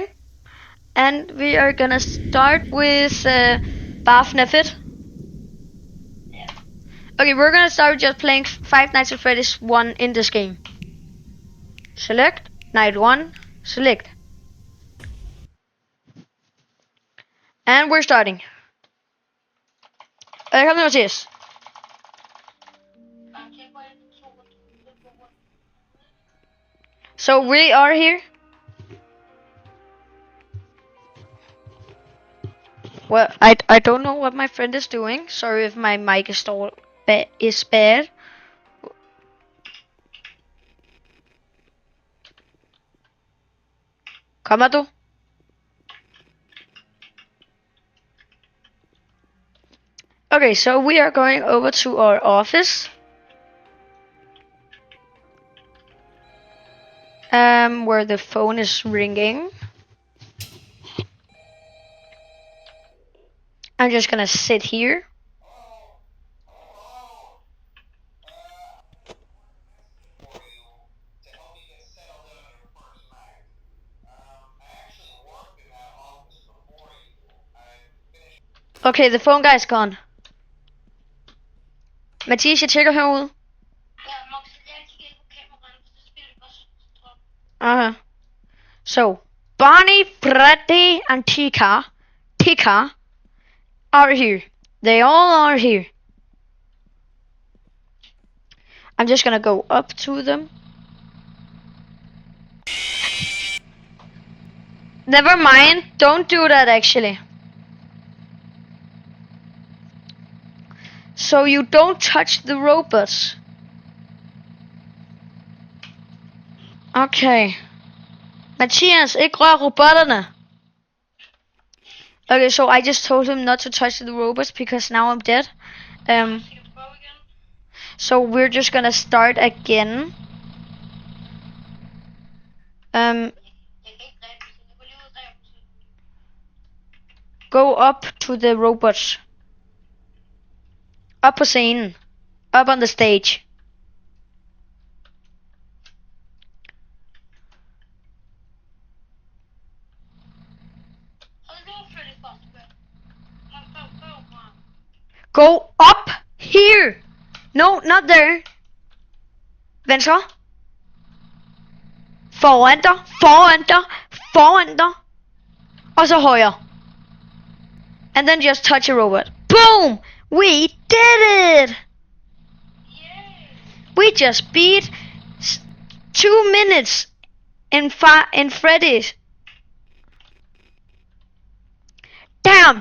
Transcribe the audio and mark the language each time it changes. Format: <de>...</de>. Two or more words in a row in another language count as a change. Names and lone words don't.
<en>And we are gonna start with FNAF It. Okay, we're gonna start just playing Five Nights at Freddy's 1 in this game. Select, night 1, select. And we're starting.</en> <da>Kom nu Mathias.</da> <en>So we are here. Well, I don't know what my friend is doing. Sorry if my mic is bad.</en> <da>Kommer du?</da> <en>Okay, so we are going over to our office. Where the phone is ringing. I'm just gonna sit here. Okay, the phone guy is gone.</en> <da>Mathias, jeg tjekker herude.</da> <en>So, Bonnie, Freddy, and Tika are here. They all are here. I'm just gonna go up to them. Never mind, don't do that actually. So you don't touch the robots. Okay.</en> <da>Matthias, ikke rør robotterne.</da> <en>Okay, so I just told him not to touch the robots because now I'm dead. So we're just gonna start again. Go up to the robots.</en> <da>Up på scenen.</da> <en>Up on the stage. Go up here. No, not there.</en> <da>Venstre. Foran dig. Foran dig. Foran dig. Og så højre.</da> <en>And then just touch a robot. Boom! We did it! Yay. We just beat 2 minutes in Freddy's. Damn!</en>